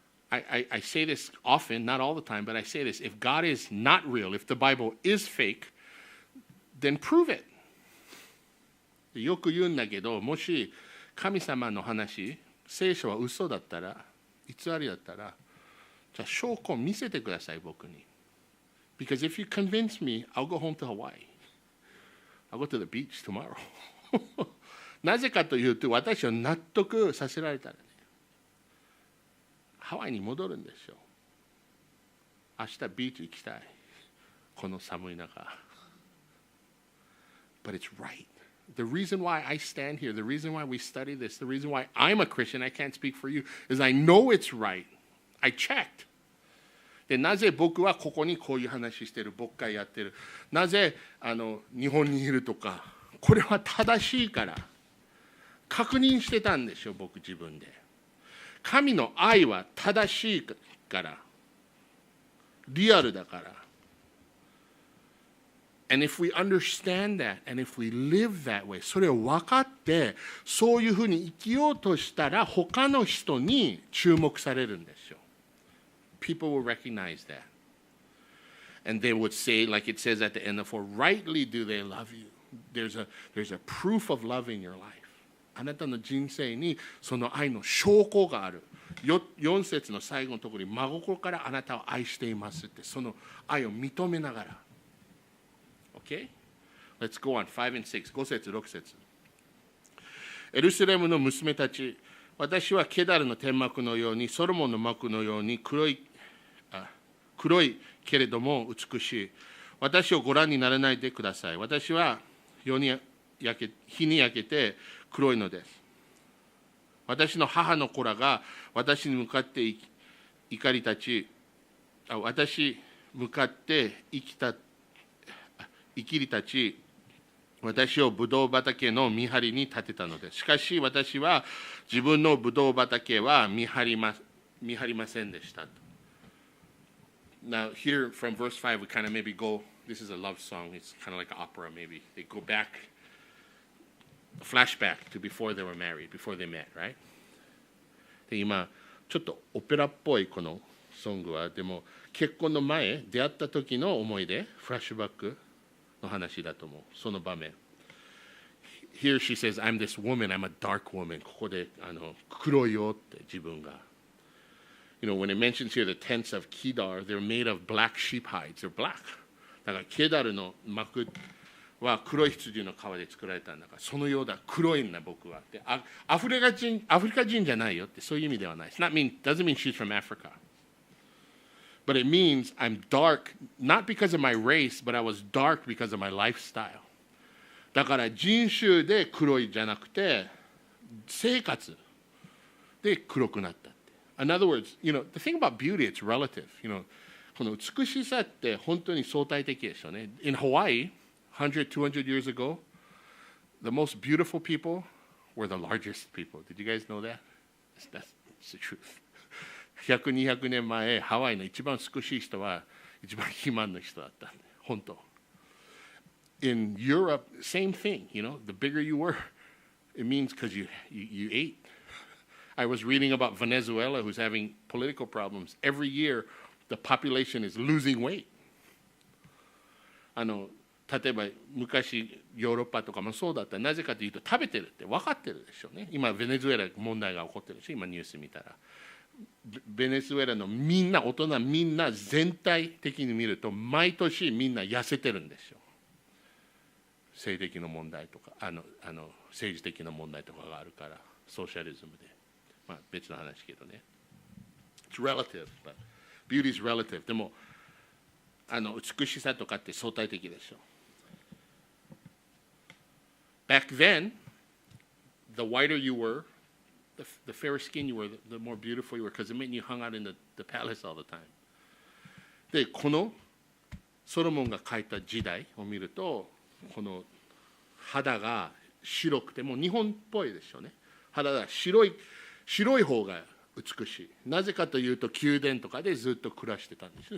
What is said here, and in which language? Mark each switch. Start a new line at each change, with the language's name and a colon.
English: I say this often, not all the time, but I say this. If God is not real, if the Bible is fake, then prove it.
Japanese: よく言うんだけど、もし神様の話、聖書は嘘だったら、偽りだったら、じゃあ証拠を見せてください、僕に。
English: Because if you convince me, I'll go home to Hawaii. I'll go to the beach tomorrow.
Japanese: なぜかというと、私を納得させられたらね。ハワイに戻るんですよ。明日ビーチ行きたい。この寒い中。
English: But it's right. The reason why I stand here, the reason why we study this, the reason why I'm a Christian, I can't speak for you, is I know it's right. I checked.
Japanese: で、なぜ僕はここにこういう話してる、牧会やってる。なぜ日本にいるとか、これは正しいから。確認してたんですよ、僕自分で。神の愛は正しいから、リアルだから。
English: And if we understand that, and if we live that way,
Japanese: それを分かって、そういうふうに生きようとしたら、他の人に注目されるんですよ。
English: People will recognize that. And they would say, like it says at the end, for rightly do they love you. There's a proof of love in your life.
Japanese: あなたの人生にその愛の証拠がある。 4節の最後のところに、真心からあなたを愛していますって、その愛を認めながら。
English: Okay? Let's go on. 5 and 6.
Japanese: 5節、6節。エルサレムの娘たち、私はケダルの天幕のように、ソロモンの幕のように黒いけれども美しい。私をご覧にならないでください。私は日に焼けて黒いのです。私の母の子らが私に向かって怒り立ち、私向かって生きり立ち、私をブドウ畑の見張りに立てたのです。しかし私は自分のブドウ畑は見張りませんでした。
English: Now here from verse 5 we kind of maybe go, this is a love song, it's kind of like an opera maybe. They go back, a flashback to before they were married, before they met, right?
Japanese: で今ちょっとオペラっぽいこのソングは、でも結婚の前出会った時の思い出、フラッシュバックの話だと思う、その場面。
English: Here she says, I'm this woman, I'm a dark woman.
Japanese: ここで黒いよって自分が。
English: You know, when it mentions here the tents of Kedar, they're made of black sheep hides. They're black.
Japanese: だからケダルの幕は黒い羊の皮で作られたんだから、そのようだ、黒いんだ僕はって。アフリカ人じゃないよって、そういう意味ではない。
English: Doesn't mean she's from Africa. But it means I'm dark, not because of my race, but I was dark because of my lifestyle.
Japanese: だから人種で黒いじゃなくて、生活で黒くなった。
English: In other words, you know, the thing about beauty, it's relative.
Japanese: You know, この美しさって本当に相対的でしょうね。
English: In Hawaii, 100, 200 years ago, the most beautiful people were the largest people. Did you guys know that? That's the truth.
Japanese: 100, 200年前、ハワイの一番美しい人は一番肥満の人だったんで、本当。
English: In Europe, same thing, you know, the bigger you were, it means because you ate. I was reading about Venezuela, who's having political problems. Every year, the population is losing weight.
Japanese: 例えば昔ヨーロッパとかもそうだった。なぜかというと食べてるって分かってるでしょうね。今ベネズエラ問題が起こってるでしょ。今ニュース見たら。ベネズエラのみんな、大人みんな全体的に見ると毎年みんな痩せてるんですよ。性的な問題とか政治的な問題とかがあるから、ソーシャリズムで。まあ別の話けどね。
English: It's relative, but beauty is relative.
Japanese: でも美しさとかって相対的でしょ。
English: Back then, the whiter you were, the fairer skin you were, the more beautiful you were, because it meant you hung out in the palace all the time.
Japanese: で、このソロモンが書いた時代を見ると、この肌が白くて、もう日本っぽいでしょうね。肌が白い方が美しい。なぜかというと、宮殿とかでずっと暮らしてたんですよ。